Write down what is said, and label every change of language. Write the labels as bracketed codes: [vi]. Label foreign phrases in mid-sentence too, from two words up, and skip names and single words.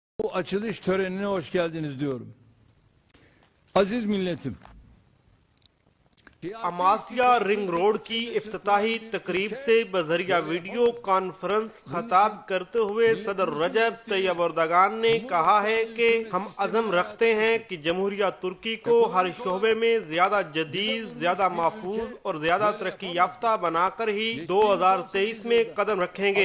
[tr] bu açılış törenine hoş geldiniz diyorum. Aziz milletim. [ur] اماسیہ رنگ روڈ کی افتتاحی تقریب سے بذریعہ [en] video conference [ur] خطاب کرتے ہوئے صدر رجب طیب ایردوان نے کہا ہے کہ ہم عزم رکھتے ہیں کہ جمہوریہ ترکی کو ہر شعبے میں زیادہ جدید، زیادہ محفوظ اور زیادہ ترقی یافتہ بناکر ہی 2023 میں قدم رکھیں گے.